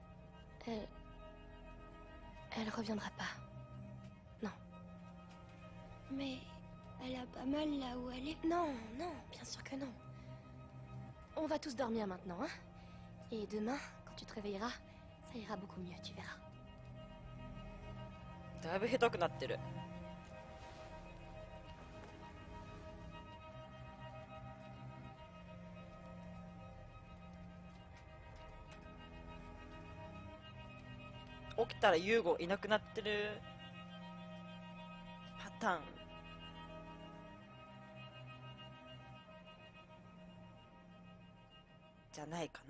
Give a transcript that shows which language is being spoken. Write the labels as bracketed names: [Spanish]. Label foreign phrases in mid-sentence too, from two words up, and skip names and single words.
[French] Elle reviendra pas. Non. Mais elle a pas mal là où elle est. Non, non, bien sûr que non. On va tous dormir maintenant, hein? Et demain, quand tu te réveilleras, ça ira beaucoup mieux, tu verras. [Japanese] だいぶひどくなってる。起きたらユーゴいなくなってるパターンじゃないかな。